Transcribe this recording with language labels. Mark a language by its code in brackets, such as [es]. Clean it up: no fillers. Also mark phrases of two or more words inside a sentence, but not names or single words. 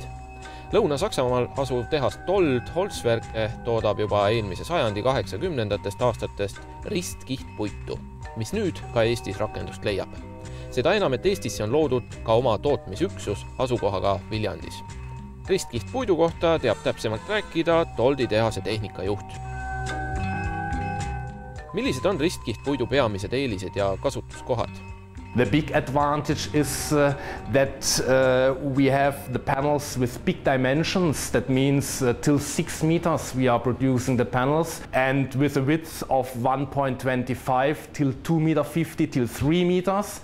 [et] Lõuna-Saksamaal asuv tehas Dold Holzwerke toodab juba eelmise sajandi 80ndatest aastatest ristkihtpuitu, mis nüüd ka Eestis rakendust leiab. Seda enam, et Eestisse on loodud ka oma tootmisüksus asukohaga Viljandis. Ristkihtpuidu kohta teab täpsemalt rääkida Doldi tehase tehnikajuht. Millised on ristkihtpuidu peamised eelised ja kasutuskohad? [en] The big advantage is that we have the panels with big dimensions. That means till 6 meters we are producing the panels, and with a width of 1.25 till 2.50 till 3 meters.